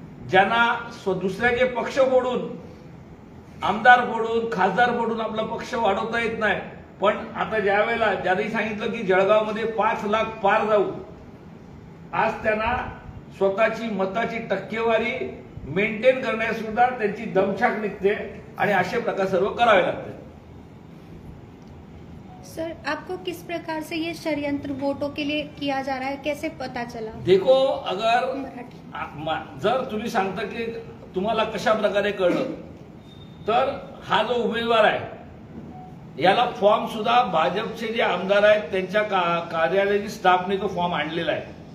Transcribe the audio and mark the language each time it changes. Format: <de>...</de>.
<mr>ज्यांना दुसऱ्याचे पक्ष फोडून, आमदार फोडून, खासदार फोडून आपला पक्ष वाढवता येत नाही. पण आता ज्या वेळेला ज्यांनी सांगितलं की जळगावमध्ये 5 लाख पार जाऊ, आज त्यांना स्वतःची मताची टक्केवारी मेंटेन करण्यास सुद्धा त्यांची दमछाक निघते आणि असे प्रकार सर्व करावे लागते.</mr> <hi>सर, आपको किस प्रकार से ये षड्यंत्र वोटों के लिए किया जा रहा है, कैसे पता चला? देखो, अगर</hi> <mr>जर तुम्ही सांगता की तुम्हाला कशा प्रकारे कळलं तर हा जो उमेदवार आहे याला फॉर्म सुद्धा भाजपचे जे आमदार आहेत त्यांच्या कार्यालयाची स्टाफने तो फॉर्म आणलेला आहे.</mr>